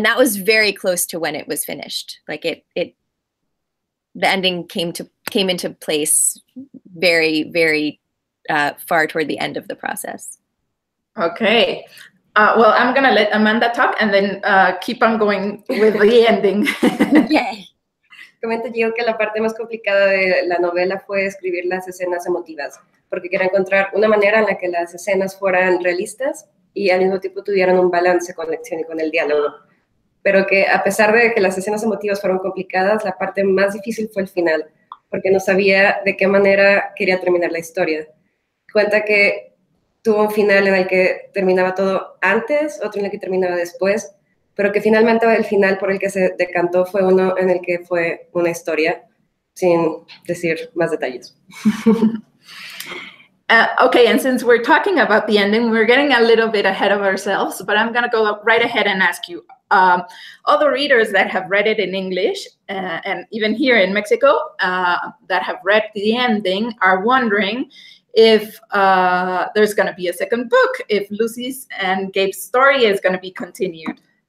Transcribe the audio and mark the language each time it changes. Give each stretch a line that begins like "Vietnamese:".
English: And that was very close to when it was finished. Like the ending came into place very, very far toward the end of the process. Okay. Well, I'm going to let Amanda talk and then keep on going with the ending. Okay.
Spanish: Comenta yo que la parte más complicada de la novela fue escribir las escenas emotivas, porque quería encontrar una manera en la que las escenas fueran realistas y al mismo tiempo tuvieran un balance con la acción y con el diálogo. Pero que a pesar de que las escenas emotivas fueron complicadas, la parte más difícil fue el final, porque no sabía de qué manera quería terminar la historia. Cuenta que tuvo un final en el que terminaba todo antes, otro en el que terminaba después, pero que finalmente el final por el que se decantó fue uno en el que fue una historia, sin decir más detalles.
English: Okay, and since we're talking about the ending, we're getting a little bit ahead of ourselves, but I'm going to go right ahead and ask you, all the readers that have read it in English, and even here in Mexico, that have read the ending are wondering if there's going to be a second book, if Lucy's and Gabe's story is going to be continued.